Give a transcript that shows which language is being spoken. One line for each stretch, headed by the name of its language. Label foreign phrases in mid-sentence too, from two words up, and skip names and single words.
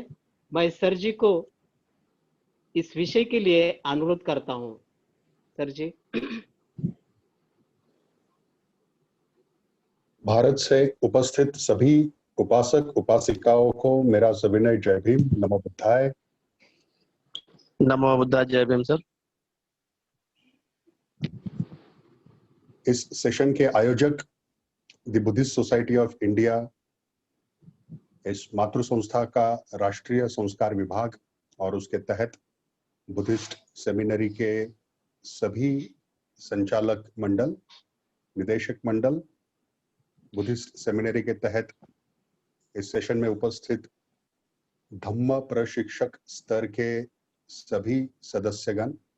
Hindi: मैं सर जी को इस विषय के लिए अनुरोध करता हूं। सर जी। भारत से उपस्थित सभी उपासक उपासिकाओं को मेरा सविनय जय भीम,
Pali: नमो बुद्धाय। नमो बुद्धाय,
Hindi: जय भीम सर। इस सेशन के आयोजक द बुद्धिस्ट सोसाइटी ऑफ इंडिया, इस मातृ संस्था का राष्ट्रीय संस्कार विभाग और उसके तहत बुद्धिस्ट सेमिनरी के सभी संचालक मंडल, निदेशक मंडल, बुद्धिस्ट सेमिनरी के तहत इस सेशन में उपस्थित धम्म प्रशिक्षक स्तर के सभी सदस्यगण